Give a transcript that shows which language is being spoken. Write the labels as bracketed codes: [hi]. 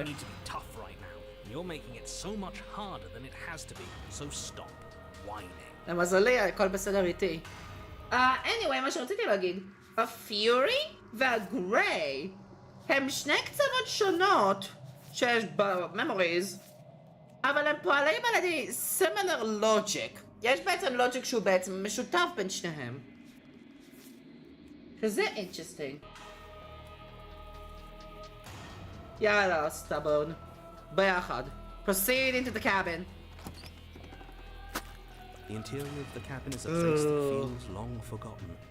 [en] You need to be tough right now. You're making it so much harder than it has to be, so stop whining. [he] למזלי, הכל בסדר איתי. [en] anyway, [he] מה שרציתי להגיד, הפיורי והגריי הם שני קצוות שונות שיש בממוריז, אבל הם פועלים על ידי [en] similar logic. [he] יש בעצם לוג'יק שהוא בעצם משותף בין שניהם. שזה [en] interesting. [he] יאללה, סטאבון. ביחד. [en] Proceed into the cabin. The interior of the cabin is a place that feels long forgotten.